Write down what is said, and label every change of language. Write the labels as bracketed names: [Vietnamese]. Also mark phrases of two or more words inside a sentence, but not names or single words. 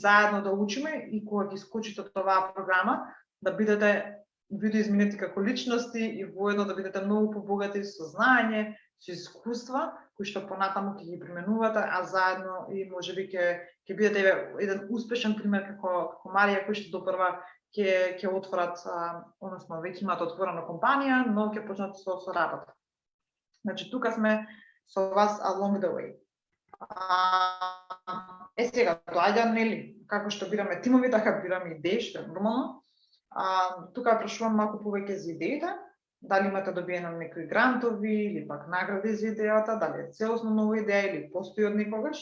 [Macedonian] заедно да учиме и кога ги скочите од оваа програма, да бидете видоизменети како личности и воедно да бидете многу побогати со знаење, со искуства, кои што понатаму ќе ги применувате, а заедно и можеби ќе бидете еден успешен пример како Марија, кои што допрва ќе отворат, односно веќе имаат отворена компанија, но ќе почнат со работа. Значи тука сме со вас [English] along the way. [Macedonian] Сега, доаѓа, нели, како што бираме тимови, така бираме идеи, што е нормално. Тука прашувам малку повеќе за идеите, дали имате добиено некои грантови или пак награди за идејата, дали е целосно нова идеја или постои од некогаш.